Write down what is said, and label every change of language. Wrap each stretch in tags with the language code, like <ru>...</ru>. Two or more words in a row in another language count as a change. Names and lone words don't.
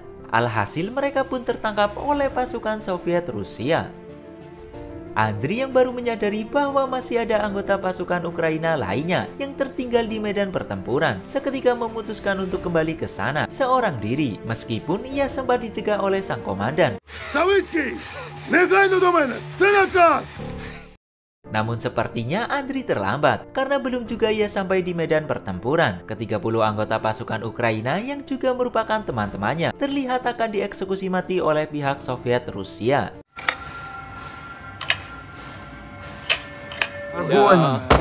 <id>Alhasil mereka pun tertangkap oleh pasukan Soviet Rusia. Andriy yang baru menyadari bahwa masih ada anggota pasukan Ukraina lainnya yang tertinggal di medan pertempuran seketika memutuskan untuk kembali ke sana seorang diri, meskipun ia sempat dicegah oleh sang komandan.</id> <uk>Savitsky! Негайно до мене! Це наказ!</uk> <id>Namun sepertinya Andriy terlambat karena belum juga ia sampai di medan pertempuran. Ke-30 anggota pasukan Ukraina yang juga merupakan teman-temannya terlihat akan dieksekusi mati oleh pihak Soviet Rusia.</id> <ru>Огонь!</ru>